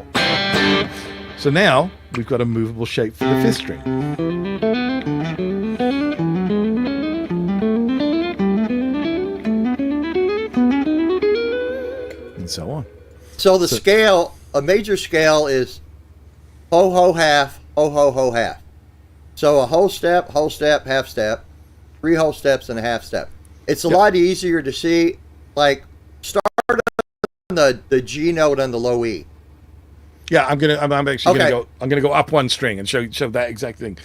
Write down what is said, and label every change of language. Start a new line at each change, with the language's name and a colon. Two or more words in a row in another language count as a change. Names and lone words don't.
English: So now we've got a movable shape for the 5th string. And so on. So the scale, a major scale is ho, ho, half, ho, ho, ho, half. So a whole step, half step, 3 whole steps and a half step. It's a lot easier to see, like, start on the G note on the low E. Yeah, I'm actually gonna go up 1 string and show that exact thing.